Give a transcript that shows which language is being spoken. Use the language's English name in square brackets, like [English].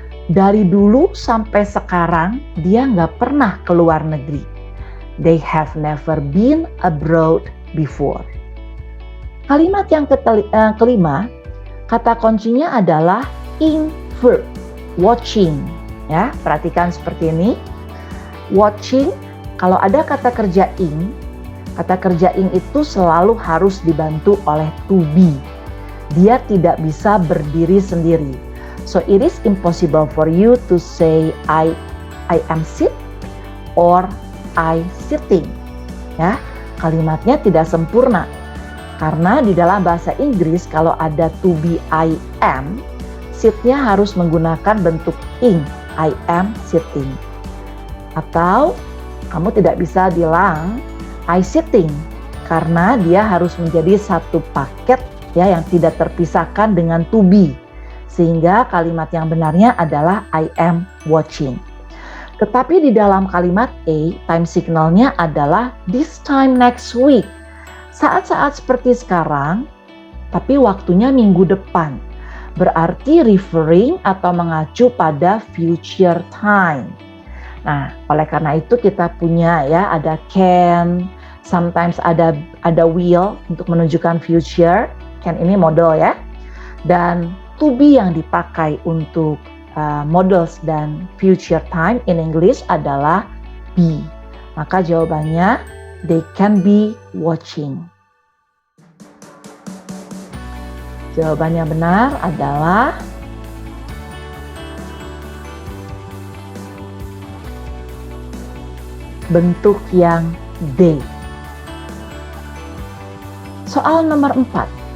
[Indonesian] Dari dulu sampai sekarang dia nggak pernah keluar negeri. [English] They have never been abroad before. [Indonesian] Kalimat yang kelima, kata kuncinya adalah ing verb, watching. Ya, perhatikan seperti ini. Watching, kalau ada kata kerja ing, Kata kerja ing itu selalu harus dibantu oleh to be. Dia tidak bisa berdiri sendiri. [English] So it is impossible for you to say I am sit or I sitting. [Indonesian] Ya, kalimatnya tidak sempurna. Karena di dalam bahasa Inggris kalau ada to be I am, sit-nya harus menggunakan bentuk ing, [English] I am sitting. [Indonesian] Atau kamu tidak bisa bilang [English] I sitting [Indonesian] karena dia harus menjadi satu paket ya yang tidak terpisahkan dengan to be. Sehingga kalimat yang benarnya adalah [English] I am watching. [Indonesian] Tetapi di dalam kalimat A, time signalnya adalah [English] this time next week. [Indonesian] Saat-saat seperti sekarang, tapi waktunya minggu depan. Berarti referring atau mengacu pada future time. Nah, oleh karena itu kita punya ya ada can, sometimes ada will untuk menunjukkan future. Can ini model ya. Dan to be yang dipakai untuk models dan [English] future time in English [Indonesian] adalah be. Maka jawabannya [English] they can be watching. [Indonesian] Jawaban yang benar adalah bentuk yang D. Soal nomor 4.